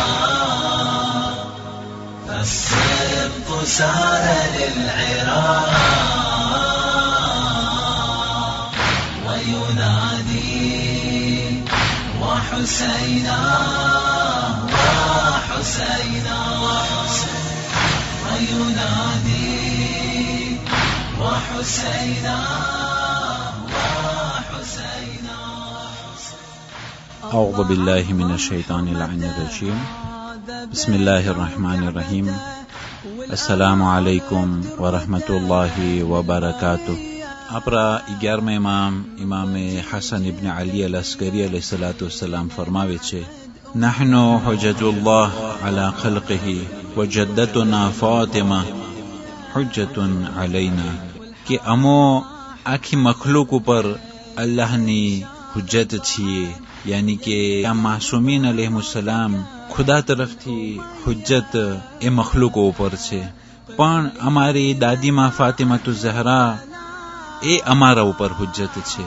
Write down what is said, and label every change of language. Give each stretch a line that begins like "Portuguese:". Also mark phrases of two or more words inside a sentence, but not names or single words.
Arabic: فالسبط سار للعراق وينادي وحسينا وحسينا وينادي وحسينا وحسينا. أعوذ بالله من الشيطان اللعين الرجيم. بسم الله الرحمن الرحيم. السلام علیکم ورحمۃ اللہ وبرکاتہ.
Gujarati: આપણા 11મા ઇમામ حسن ابن علی العسکری
Arabic: علیہ الصلوۃ والسلام
Gujarati: ફરમાવે છે,
Arabic: نحن حجة الله على خلقه وجدتنا فاطمة حجة علينا.
Gujarati: કે અમો આખી મખલૂક ઉપર અલ્લાહની હુજ્જત છીએ, યાની કે આ માસૂમીન અલૈહિસ્સલામ ખુદા તરફથી હુજ્જત એ મખલૂકો ઉપર છે, પણ અમારી દાદીમાં ફાતિમાતુ ઝહરા એ અમારા ઉપર હુજ્જત છે.